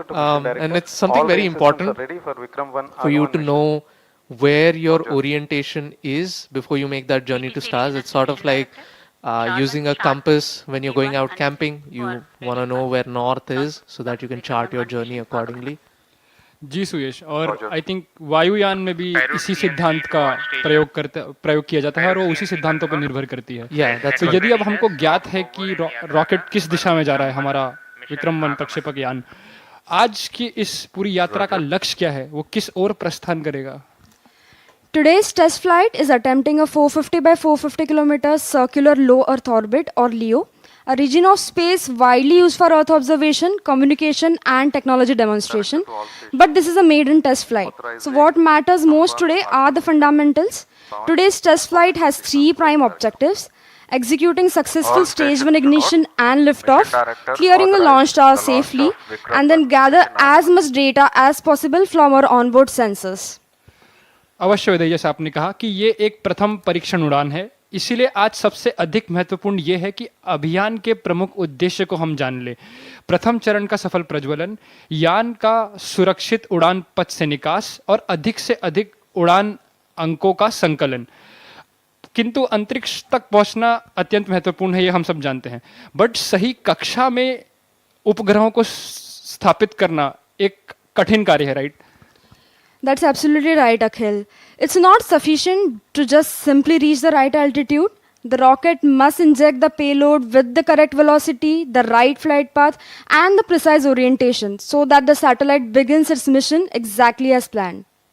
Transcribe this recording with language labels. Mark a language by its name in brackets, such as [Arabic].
[English] And it's something very important for you to know where your orientation is before you make that journey to stars. It's sort of like using a compass when you're going out camping. You want to know where north is so that you can chart your journey accordingly. [Hindi] जी सुयश, और I think वायुयान में भी इसी सिद्धांत का प्रयोग किया जाता है और वो उसी सिद्धांतों पर निर्भर करती है। तो यदि अब हमको ज्ञात है कि रॉकेट किस दिशा में जा रहा है, हमारा विक्रम-1 प्रक्षेपक यान, आज की इस पूरी यात्रा का लक्ष्य क्या है, वो किस ओर प्रस्थान करेगा? [English] Today's test flight is attempting a 450 by 450 kilometers circular low Earth orbit, or LEO, a region of space widely used for Earth observation, communication and technology demonstration. But this is a maiden test flight. So what matters most today are the fundamentals. Today's test flight has 3 prime objectives: executing successful stage 1 ignition and liftoff, clearing the launch tower safely, and then gather as much data as possible from our onboard sensors. [Hindi] अवश्य विदय, जैसे आपने कहा कि ये एक प्रथम परीक्षण उड़ान है, इसीलिए आज सबसे अधिक महत्वपूर्ण ये है कि अभियान के प्रमुख उद्देश्य को हम जान लें। प्रथम चरण का सफल प्रज्वलन, यान का सुरक्षित उड़ान पथ से निकास और अधिक से अधिक उड़ान अंकों का संकलन। किंतु अंतरिक्ष तक पहुंचना अत्यंत महत्वपूर्ण है, ये हम सब जानते हैं, बट सही कक्षा में उपग्रहों को स्थापित करना एक कठिन कार्य है, right? [English] That's absolutely right, Akhil. It's not sufficient to just simply reach the right altitude. The rocket must inject the payload with the correct velocity, the right flight path, and the precise orientation so that the satellite begins its mission exactly as planned.